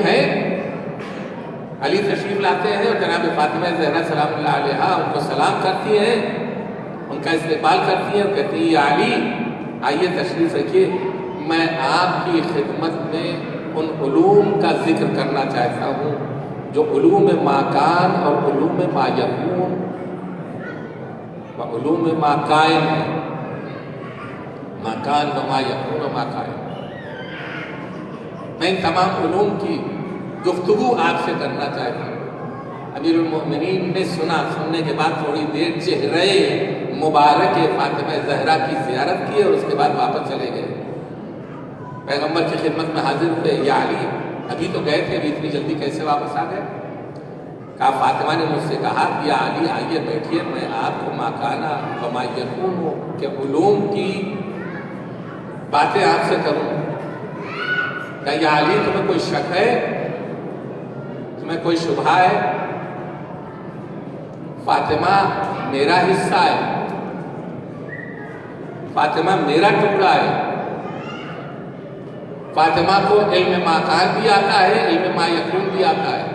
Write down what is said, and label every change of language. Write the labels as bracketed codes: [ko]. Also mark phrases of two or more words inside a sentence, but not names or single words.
[ur] ہے، علی تشریف لاتے ہیں اور جناب فاطمہ زہرا [ar] سلام اللہ علیہا [ur] ان کو سلام کرتی ہیں، ان کا استقبال کرتی ہیں اور کہتی ہیں یا علی آئیے تشریف رکھیے، میں آپ کی خدمت میں ان علوم کا ذکر کرنا چاہتا ہوں جو علوم [ar] ما کان [ur] اور علوم [ar] ما یکون و علوم ما کائن [ur] ہے، [ar] ما کان و ما یکون و ما کائن۔ [ur] میں ان تمام علوم کی گفتگو آپ سے کرنا چاہتا ہوں۔ امیر المؤمنین نے سننے کے بعد تھوڑی دیر چہرے مبارک فاطمہ زہرا کی زیارت کی اور اس کے بعد واپس چلے گئے، پیغمبر کی خدمت میں حاضر ہوئے، یا علی ابھی تو گئے تھے، ابھی اتنی جلدی کیسے واپس آ گئے؟ کہا فاطمہ نے مجھ سے کہا کہ یا علی آئیے بیٹھیے، میں آپ کو [ar] ما کانا و ما یکون [ur] کے علوم کی باتیں آپ سے کروں۔ کہا یا علی تمہیں کوئی شک ہے، تمہیں کوئی شبہ ہے؟ فاطمہ میرا حصہ ہے، فاطمہ میرا ٹکڑا ہے، فاطمہ کو علم [ar] ما کان [ur] بھی آتا ہے، علم [ar] ما یکون [ur] بھی آتا ہے۔